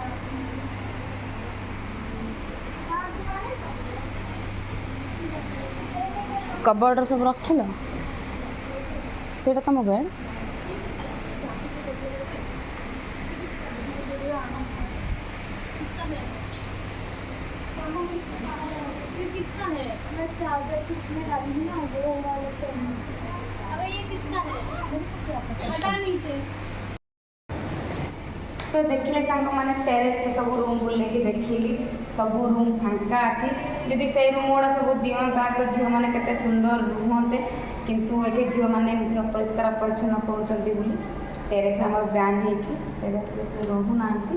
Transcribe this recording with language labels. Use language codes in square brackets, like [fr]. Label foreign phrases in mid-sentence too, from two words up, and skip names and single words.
[or] କବର୍ଡ଼ର ସବୁ ରଖିଲ, ସେଇଟା ତମ ବେଡ଼। [hi] किसका है? मैं चार्जर किसमें डाली ना वो वाला चाहिए। अबे ये किसका है? पता नहीं थे। [or] ତ ଦେଖିଲେ साଙ୍ଗମାନେ ଟେରେସ୍ରେ ସବୁ ରୁମ୍ ବୁଲେଇକି ଦେଖିଲି। ସବୁ ରୁମ୍ ଫାଙ୍କା ଅଛି। ଯଦି ସେଇ ରୁମ୍ ଗୁଡ଼ା ସବୁ ଦିଅନ୍ତା ତ ଝିଅମାନେ କେତେ ସୁନ୍ଦର ରୁହନ୍ତେ। କିନ୍ତୁ ଏଠି ଝିଅମାନେ ଏମିତି ଅପରିଷ୍କାର ପରିଚ୍ଛନ୍ନ କରୁଛନ୍ତି ବୋଲି ଟେରେସ୍ ଆମର ବ୍ୟାନ୍ ହେଇଛି। ଟେରେସ୍ରେ କେହି ରହୁନାହାନ୍ତି।